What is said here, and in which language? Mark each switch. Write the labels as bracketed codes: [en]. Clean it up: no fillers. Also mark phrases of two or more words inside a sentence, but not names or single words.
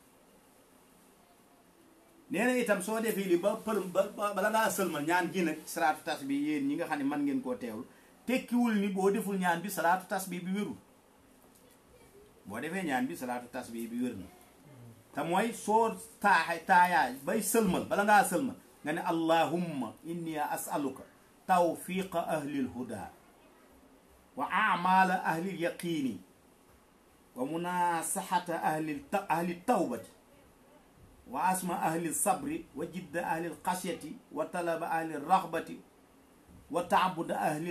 [wo] nee na itam soo defee li ba bala ngaa sëlmal ñaan gi nag [ar] صلاة التسبيح [wo] yéen ñi nga xam ne man ngeen koo teewul tekkiwul ni boo deful ñaan bi [ar] صلاة التسبيح [wo] bi wérul. boo defee ñaan bi [ar] صلاة التسبيح [wo] bi wér na te mooy soo taayaa bay sëlmal bala ngaa sëlmal nga ne [ar] اللهم إني أسألك توفيق أهل الهدى وعمل أهل اليقين ومناصحة أهل التوبة وعزم أهل الصبر وجد أهل الخشية وطلب أهل الرغبة وتعبد أهل